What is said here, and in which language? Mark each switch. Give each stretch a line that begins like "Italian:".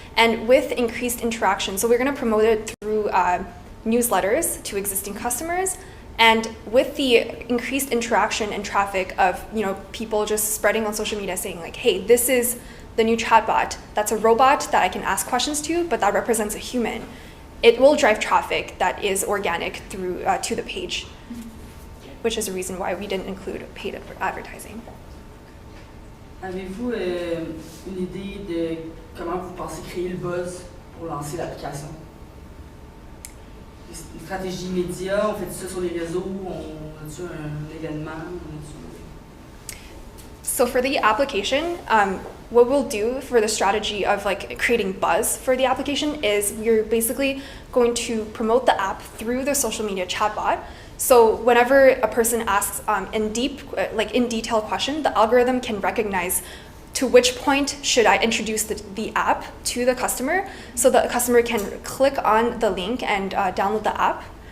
English: And with increased interaction, so we're going to promote it through newsletters to existing customers, and with the increased interaction and traffic of people just spreading on social media saying like, hey, this is the new chatbot, that's a robot that I can ask questions to, but that represents a human. It will drive traffic that is organic through to the page, which is a reason why we didn't include paid advertising.
French: Avez-vous une idée de comment vous pensez créer le buzz pour lancer l'application? Une stratégie média, on fait ça sur les réseaux, on a-tu un événement?
English: So for the application, what we'll do for the strategy of creating buzz for the application is we're basically going to promote the app through the social media chatbot. So whenever a person asks in detail question, the algorithm can recognize to which point should I introduce the app to the customer, so the customer can click on the link and download the app.